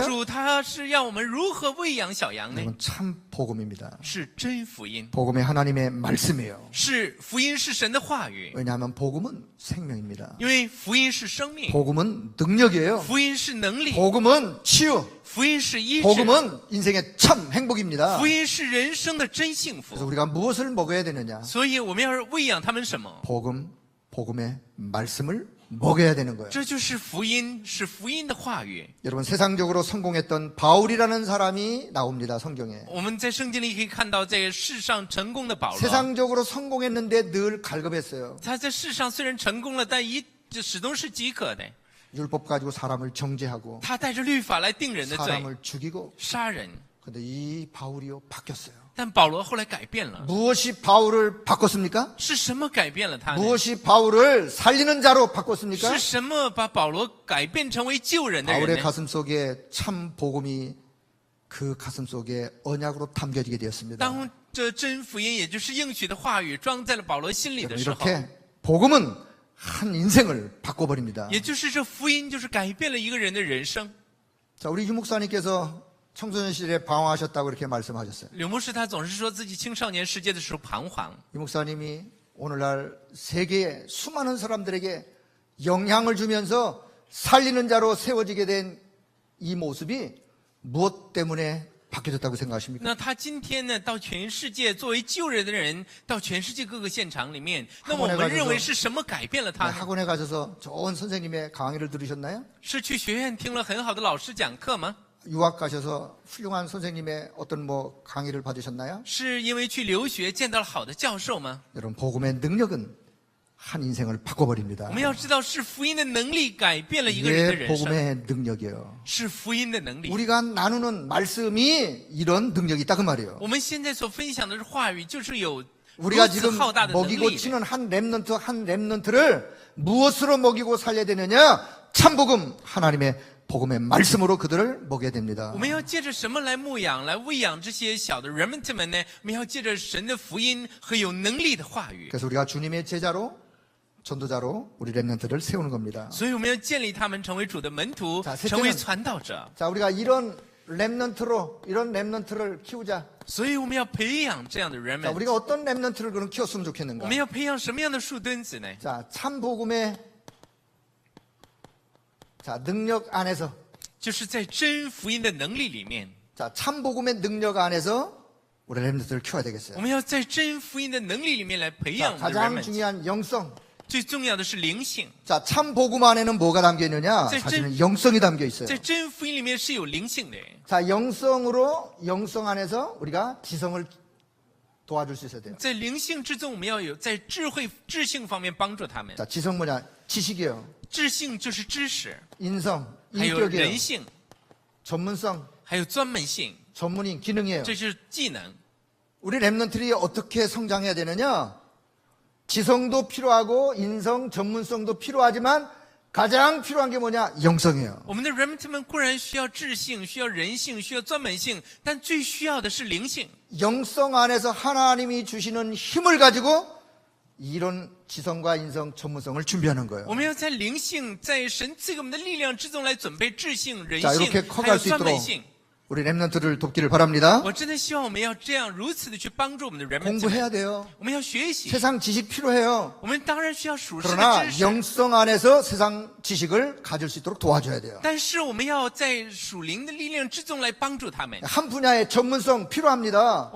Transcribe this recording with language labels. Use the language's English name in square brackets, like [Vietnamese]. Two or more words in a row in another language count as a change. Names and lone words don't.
[Chinese] 主他是要我们如何喂养小羊呢？ [Korean] 여러분 참 복음입니다. [Chinese] 是真福音， [Korean] 복음이 하나님의 말씀이에요. [Chinese] 是福音，是神的话语。 [Korean] 왜냐하면 복음은 생명입니다. [Chinese] 因为福音是生命， [Korean] 복음은 능력이에요. [Chinese] 福音是能力， [Korean] 복음은 치유. [Chinese] 福音是医治， [Korean] 복음은 인생의 참 행복입니다. [Chinese] 福音是人生的真幸 [Korean] 그래서 [Chinese] 福。 [Korean] 우리가 무엇을 먹어야 되느냐? [Chinese] 所以我们要喂养他们什么？ [Korean] 복음의 말씀을 먹여야 되는 거예요. [Chinese] 这就是福音，是福音的话语。 [Korean] 여러분 세상적으로 성공했던 바울이라는 사람이 나옵니다. 성경에. [Chinese] 我们在圣经里可以看到，在世上成功的保罗， [Korean] 세상적으로 성공했는데 늘 갈급했어요. [Chinese] 他在世上虽然成功了，但始终是饥渴的。 [Korean] 율법 가지고 사람을 정죄하고 [Chinese] 他带着律法来定人的罪， [Korean] 사람을 죽이고. [Chinese] 杀人。 [Korean] 근데 이 바울이요 바뀌었어요. [Chinese] 但保罗后来改变了， [Korean] 무엇이 바울을 바꿨습니까? [Chinese] 是什么改变了他呢？ [Korean] 무엇이 바울을 살리는 자로 바꿨습니까? [Chinese] 是什么把保罗改变成为救人的人 [Korean] 바울의 [Chinese] 呢？ [Korean] 가슴 속에 참 복음이 그 가슴 속에 언약으로 담겨지게 되었습니다. [Chinese] 当这真福音，也就是应许的话语，装在了保罗心里的 [Korean] 여러분, [Chinese] 时候， [Korean] 이렇게 복음은 한 인생을 바꿔버립니다. [Chinese] 也就是这福音，就是改变了一个人的人生。 [Korean] 자, 우리 유 목사님께서 청소년 시절에 방황하셨다고 이렇게 말씀하셨어요. [Chinese] 柳牧师他总是说自己青少年时节的时候彷徨， [Korean] 유 목사님이 오늘날 세계의 수많은 사람들에게 영향을 주면서 살리는 자로 세워지게 된 이 모습이 무엇 때문에 바뀌어졌다고 생각하십니까? [Chinese] 那他今天呢，到全世界作为救人的人，到全世界各个现场里面，那么我们认为是什么改变了他呢？ [Korean] 학원에 가셔서 좋은 선생님의 강의를 들으셨나요? [Chinese] 是去学院听了很好的老师讲课吗？ [Korean] 유학 가셔서 훌륭한 선생님의 어떤 강의를 받으셨나요? [Chinese] 是因为去留学见到了好的教授吗？ [Korean] 여러분, 복음의 능력은 한 인생을 바꿔버립니다. [Chinese] 我们要知道，是福音的能力改变了一个人的 [Korean] 이게 [Chinese] 人生， [Korean] 복음의 능력이에요. [Chinese] 是福音的能力。 [Korean] 우리가 나누는 말씀이 이런 능력이 있다 그 말이에요. [Chinese] 我们现在所分享的话语，就是有如 [Korean] 우리가 [Chinese] 此 [Korean] 지금 [Chinese] 浩大的能 [Korean] 먹이고 [Chinese] 力。 [Korean] 치는 한 랩넌트를 무엇으로 먹이고 살려야 되느냐? 참복음, 하나님의 복음의 말씀으로 그들을 먹여야 됩니다. [Chinese] 我们要借着什么来牧养、来喂养这些小的 remnant 们呢？我们要借着神的福音和有能力的话语。 [Korean] 그래서 우리가 주님의 제자로 전도자로 우리 랩넌트를 세우는 겁니다. [Chinese] 所以我们要建立他们成为主的门徒 [Korean] 자 ， 셋째는 [Chinese] 成为传道者。 [Korean] 자, 우리가 이런 랩넌트를 키우자. [Chinese] 所以我们要培养这样的 [Korean] 자, [Chinese] remnant。 [Korean] 우리가 어떤 랩넌트를 그럼 키웠으면 [Chinese] 我 [Korean] 좋겠는가? [Chinese] 们要培养什么样的树墩子呢？ [Korean] 자, 참 복음의 자, 능력 안에서 [Chinese] 就是在真福音的能力里面， [Korean] 자, 참 복음의 능력 안에서 우리 랩넌트를 키워야 [Chinese] 我 [Korean] 되겠어요. [Chinese] 们要在真福音的能力里面来培 [Korean] 자, [Chinese] 养我们的 [Korean] 가장 [Chinese] remnant。 [Korean] 중요한 영성. [Chinese] 最重要的是灵性， [Korean] 자, 참 복음 안에는 뭐가 담겨 있느냐? 제- 사실은 영성이 담겨 있어요. [Chinese] 在真福音里面是有灵性的。 [Korean] 자, 영성 안에서 우리가 지성을 도와줄 수 있어야 돼요. [Chinese] 在灵性之中，我们要有在智性方面帮助他们。 [Korean] 자, 지성 뭐냐? 지식이에요. [Chinese] 智性就是知识， [Korean] 인성, [Chinese] 还有 [Korean] 인격이에요. [Chinese] 人性， [Korean] 전문성, [Chinese] 还有专门性， [Korean] 전문인, 기능이에요. [Chinese] 这是技能。 [Korean] 우리 랩넌트들이 어떻게 성장해야 되느냐? 지성도 필요하고 인성, 전문성도 필요하지만 가장 필요한 게 뭐냐? 영성이에요. [Chinese] 我们的 remnant 们固然需要智性、需要人性、需要专门性，但最需要的是灵性。 [Korean] 영성 안에서 하나님이 주시는 힘을 가지고 이런 지성과 인성, 전문성을 준비하는 거예요. [Chinese] 我们要在灵性，在神赐给我们的力量之中来准备智性、人 [Korean] 자, [Chinese] 性 [Korean] 이렇게 ， [Chinese] 还 [Korean] 커갈 [Chinese] 有 [Korean] 수 [Chinese] 专门 [Korean] 있도록 [Chinese] 性。 [Korean] 우리 랩넌트를 돕기를 바랍니다. [Chinese] 我真的希望我们要这样如此的去帮助我们的 remnant 们。 [Korean] 공부해야 돼요. [Chinese] 我们要学习， [Korean] 세상 지식 필요해요. [Chinese] 我们当然需要属世的 [Korean] 그러나 [Chinese] 知识。 [Korean] 영성 안에서 세상 지식을 가질 수 있도록 도와줘야 돼요. [Chinese] 但是我们要在属灵的力量之中来帮助他们。 [Korean] 한 분야의 전문성 필요합니다.